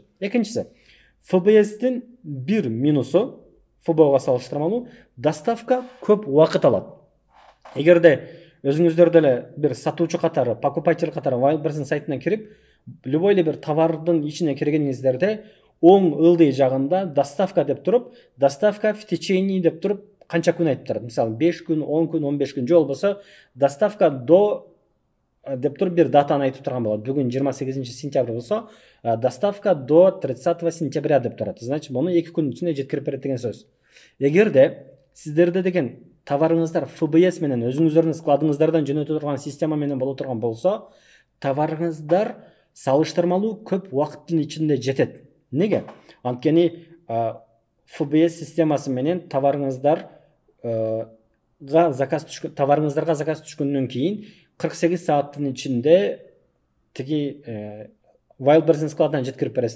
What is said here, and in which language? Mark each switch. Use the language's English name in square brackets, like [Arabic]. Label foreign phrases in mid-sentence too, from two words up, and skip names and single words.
[Kyrgyz] Экинчиси, FBS'тин бир минусу, ФБОга салыштырмалуу, доставка көп убакыт алат. Эгерде өзүңүздөр деле бир сатуучу катары, покупатель катары Wildberries'in сайтына кирип, любой эле бир товардын ичине киргениңиздерде оң ылдый жагында доставка деп туруп, [Russian] доставка в течение [Kyrgyz] деп туруп, канча күн айтып турат. Мисалы 5 күн, 10 күн, 15 күн, же болбосо [Russian] доставка до [Kyrgyz] деп туруп бир датаны айтып турган болот. Бүгүн 28 сентябрь болсо, [Russian] доставка до 30 сентября [Kyrgyz] деп турат. Значит, муну 2 күн ичинде жеткирип берет деген сөз. Эгерде сиздерде деген товарыңыздар FBS менен өзүңүздөрдүн складыңыздардан жөнөтө турган система менен боло турган болсо, товарыңыздар салыштырмалуу көп убакыттын ичинде жетет. Неге? Анткени FBS системасы менен товарыңыздарга заказ түшкөндөн кийин 48 сааттын ичинде тиги Wildberries'in складынан жеткирип бересиздер.